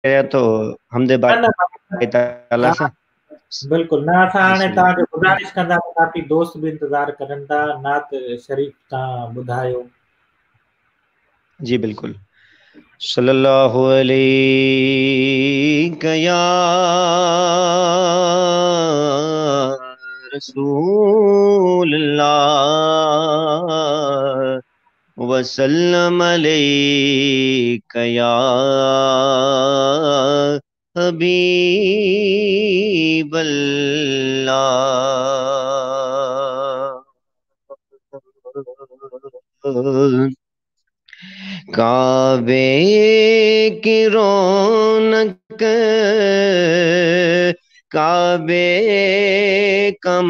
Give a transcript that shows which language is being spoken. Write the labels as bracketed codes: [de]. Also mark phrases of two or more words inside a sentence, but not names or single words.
[sd] तो हमदे न न बारी ताला हा सां बिल्कुल न असां हाणे बिस्मिल्लाह। तव्हांखे गुज़ारिश कंदा, काफ़ी दोस्त भी इंतज़ार करनि था, नात शरीफ़ तव्हां ॿुधायो। जी बिल्कुल। [ar] صلى الله عليه يا رسول الله وسلم عليك يا حبيب الله. [ur] کعبے کی رونق کعبے کا